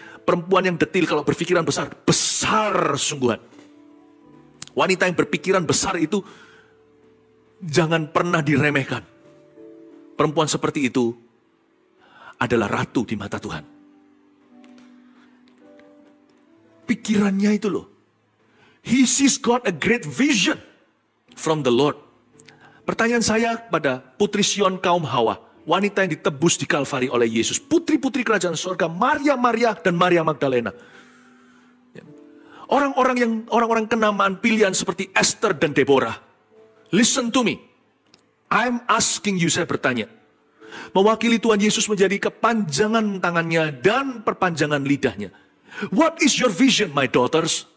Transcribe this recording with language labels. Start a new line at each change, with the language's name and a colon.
Indonesian: Perempuan yang detil kalau berpikiran besar, besar sungguhan. Wanita yang berpikiran besar itu jangan pernah diremehkan. Perempuan seperti itu adalah ratu di mata Tuhan. Pikirannya itu loh.
English: He sees got a great vision from the Lord.
Indonesian: Pertanyaan saya pada putri Sion kaum Hawa. Wanita yang ditebus di Kalvari oleh Yesus. Putri-putri kerajaan surga. Maria dan Maria Magdalena. Orang-orang kenamaan pilihan seperti Esther dan Deborah.
English: Listen to me. I'm asking you,
Indonesian: saya bertanya. Mewakili Tuhan Yesus menjadi kepanjangan tangannya dan perpanjangan lidahnya.
English: What is your vision, my daughters?